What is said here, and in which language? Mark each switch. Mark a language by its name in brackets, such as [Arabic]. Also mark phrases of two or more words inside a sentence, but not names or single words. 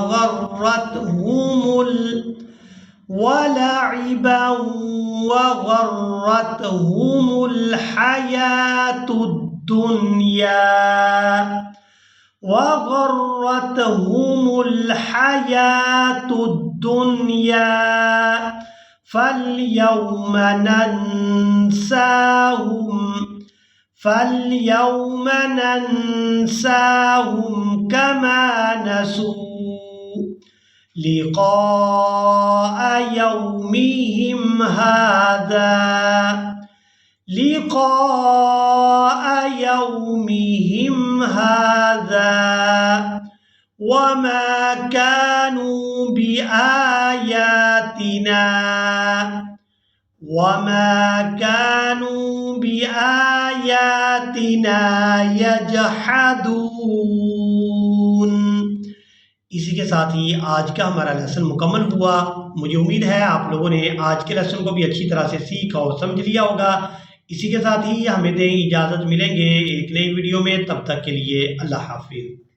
[Arabic] غرتهم الحياة الدنيا فاليوم ننساهم كما نسوا لقاء يومهم هذا وما كانوا بآياتنا يجحدون. [Urdu] اسی کے ساتھ ہی آج کا ہمارا لیسن مکمل ہوا. مجھے امید ہے آپ لوگوں نے آج کے لیسن کو بھی اچھی طرح سے سیکھ اور سمجھ لیا ہوگا. اسی کے ساتھ ہی ہمیں دیں اجازت، ملیں گے ایک نئی ویڈیو میں، تب تک کے لیے اللہ حافظ.